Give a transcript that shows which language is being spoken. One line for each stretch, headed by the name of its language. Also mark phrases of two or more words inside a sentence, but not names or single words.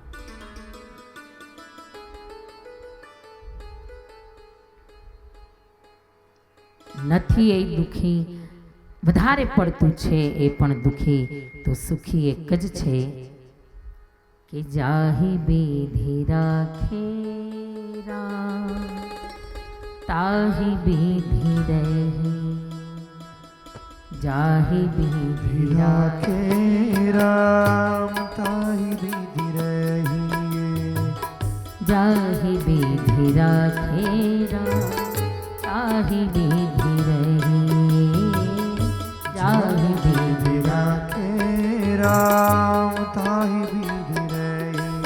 Gujarati: નથી એ દુખી, વધારે પડતું છે એ પણ દુખી, તો સુખી એક જ છે કે
Hindi: जाहि बिधि राखे राम, ताहि बिधि रहि. जाहि बिधि राखे राम ताहि विधि रहिए, जाहि विधि राखे राम, ताहि विधि रहिए. जाहि विधि राखे राम ताहि विधि रहिए.